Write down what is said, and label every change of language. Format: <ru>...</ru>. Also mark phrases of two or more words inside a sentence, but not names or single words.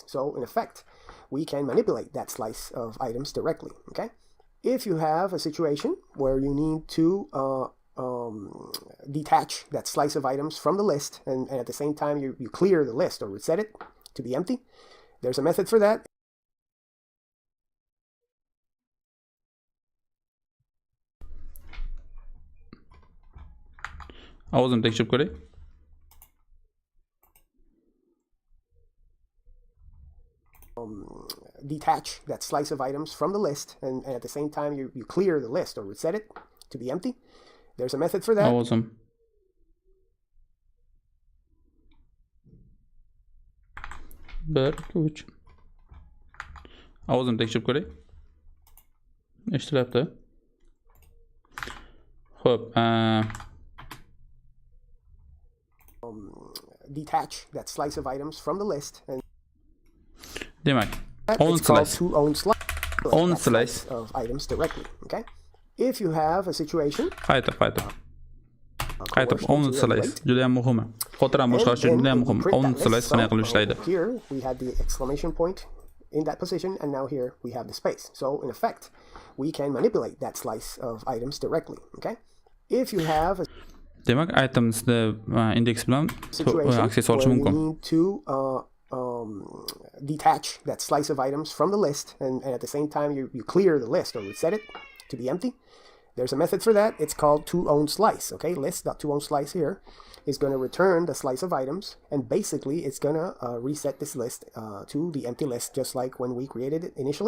<en>So in effect, we can manipulate that slice of items directly, okay? If you have a situation where you need to detach that slice of items from the list, and at the same time you clear the list or reset it to be empty, there's a method for that.</en> <uz>ovozini tekshirib ko'ray.</uz> <en>Detach that slice of items from the list, and at the same time you clear the list or reset it to be empty. There's a method for that.</en> <uz>Ovozim. Bir, ikki, uch. Ovozini tekshirib ko'ray. Eshitilyapti. Xo'p,</uz> <en>detach that slice of items from the list, and</en> <uz>demak,</uz> <en>it's called to own slice of items directly, okay? If you have a situation,</en> <uz>qaytib</uz> <en>own slice</en> <uz>juda ham muhim. Xotirani boshqarish uchun juda ham muhim.</uz> <en>Own slice</en> <uz>qanday qilib ishlaydi?</uz> <en>Here we had the exclamation point in that position, and now here we have the space. So in effect, we can manipulate that slice of items directly, okay? If you have a</en> <uz>demak, itemsni index bilan aksessuar olish mumkin.</uz> <en>need to detach that slice of items from the list, and at the same time you clear the list or reset it to be empty. There's a method for that. It's called toOwnSlice, okay? List.toOwnSlice here is going to return the slice of items, and basically it's going to reset this list to the empty list, just like when we created it initially.</en>